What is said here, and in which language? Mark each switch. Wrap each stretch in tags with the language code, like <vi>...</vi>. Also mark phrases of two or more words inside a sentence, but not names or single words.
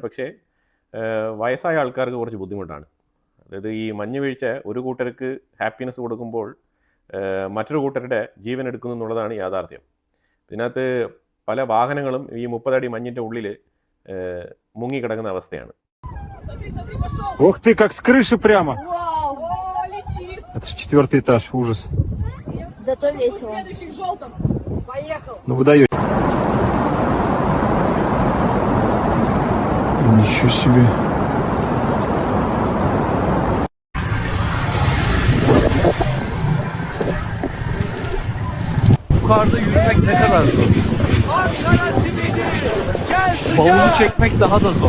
<ml>പക്ഷേ വയസ്സായ ആൾക്കാർക്ക് കുറച്ച് ബുദ്ധിമുട്ടാണ്. അതായത് ഈ മഞ്ഞ് വീഴ്ച ഒരു കൂട്ടർക്ക് ഹാപ്പിനെസ് കൊടുക്കുമ്പോൾ മറ്റൊരു കൂട്ടരുടെ ജീവൻ എടുക്കുന്നു എന്നുള്ളതാണ് യാഥാർത്ഥ്യം. ഇതിനകത്ത് പല വാഹനങ്ങളും ഈ 30 അടി മഞ്ഞിൻ്റെ ഉള്ളിൽ മുങ്ങിക്കിടക്കുന്ന അവസ്ഥയാണ്.</ml> <ru>Ух ты, как с крыши прямо! Это же 4-й этаж, ужас. Зато весело. Следующий в желтом. Поехал. Ну вы даете. Ничего себе.</ru> <tr>Yukarıda yürümek ne kadar zor. Bavulu çekmek daha da zor.</tr>